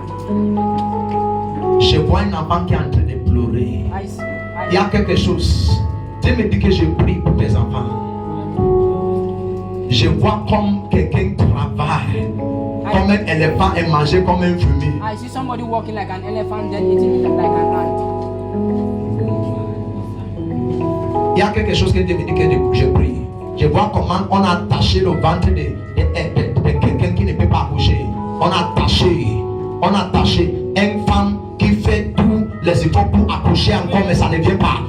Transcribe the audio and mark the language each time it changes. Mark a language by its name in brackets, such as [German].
[French] Oui. Je vois un enfant qui est en train de pleurer. Ice. Il y a quelque chose. Dieu me dit que je prie pour tes enfants. Je vois comme quelqu'un travaille comme un éléphant et manger comme un fumier. [English] I see somebody walking like an elephant, then eating like an ant. [French] Il y a quelque chose que Dieu me dit que je prie. Je vois comment on a attaché le ventre de quelqu'un qui ne peut pas accoucher. On a attaché une femme qui fait tous les efforts pour accoucher encore, mais ça ne vient pas.